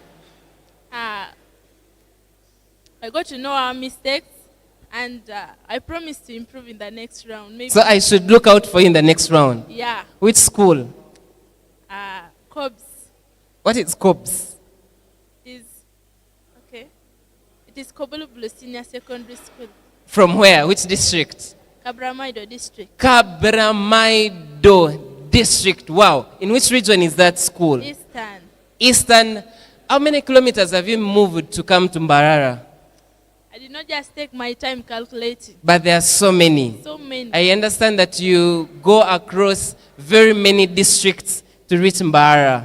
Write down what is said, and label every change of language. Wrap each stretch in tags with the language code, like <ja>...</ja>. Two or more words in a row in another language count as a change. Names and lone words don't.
<en>I got to know our mistakes, and I promise to improve in the next round. Maybe. So I should look out for you in the next round? Yeah. Which school? Cobbs. What is Cobbs? It is Kobulubulu Senior Secondary School. From where? Which district? Kabramaido District. Kabramaido District. Wow. In which region is that school? Eastern. Eastern. How many kilometers have you moved to come to Mbarara? I did not just take my time calculating. But there are so many. So many. I understand that you go across very many districts to reach Mbarara.</en>